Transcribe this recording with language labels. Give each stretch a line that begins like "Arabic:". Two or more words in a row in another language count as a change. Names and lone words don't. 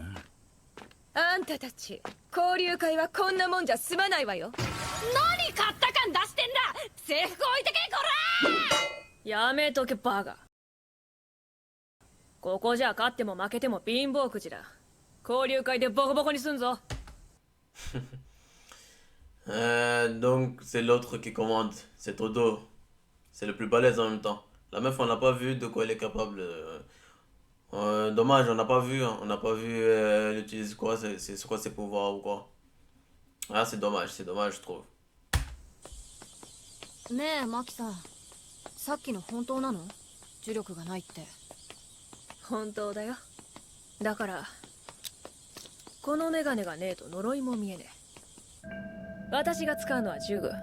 Japanese: あんたたち交流会はこんなもんじゃ済まないわよ。何買った感出してんだ。制服置いてけこら。やめとけバカ。ここじゃ勝っても負けても貧乏くじだ。交流会でボコボコにすんぞ。
French: Donc c'est l'autre qui commande. C'est Todo. C'est le plus balèze en même temps. La meuf, on n'a pas vu de quoi elle est capable. Dommage, on n'a pas vu. Hein. On n'a pas vu elle utilise quoi, c'est quoi ses pouvoirs ou quoi. Ah, c'est dommage, je trouve.
Japanese: ねえマキさん、さっきの本当なの？呪力がないって。本当だよ。だからこのメガネがねえと呪いも見えねえ。私が使うのは呪具。